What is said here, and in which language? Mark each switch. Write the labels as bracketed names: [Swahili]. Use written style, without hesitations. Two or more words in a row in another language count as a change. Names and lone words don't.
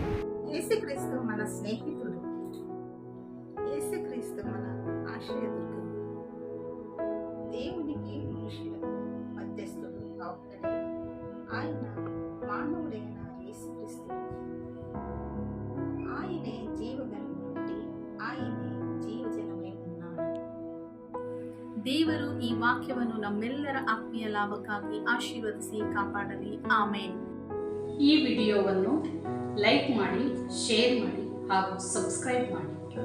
[Telugu] యేసుక్రీస్తు మన స్నేహితుడు. యేసుక్రీస్తు మన ఆశ్రయదుర్గం. దేవునికి మనుషులకు మధ్యస్థుడు అవుతాడే ఆయన మానవుడైన యేసుక్రీస్తు. ఆయనే జీవగలటి, ఆయనే ಜೀವಜಲಮೈ ఉన్నాడు. [Kannada] ದೇವರು ಈ ವಾಕ್ಯವನ್ನು ನಮ್ಮೆಲ್ಲರ ಆತ್ಮೀಯ ಲಾಭಕ್ಕಾಗಿ ಆಶೀರ್ವದಿಸಿ ಕಾಪಾಡಲಿ. ಆಮೇನ್. ಈ ವಿಡಿಯೋವನ್ನು ಲೈಕ್ ಮಾಡಿ, ಶೇರ್ ಮಾಡಿ ಹಾಗೂ ಸಬ್ಸ್ಕ್ರೈಬ್ ಮಾಡಿ.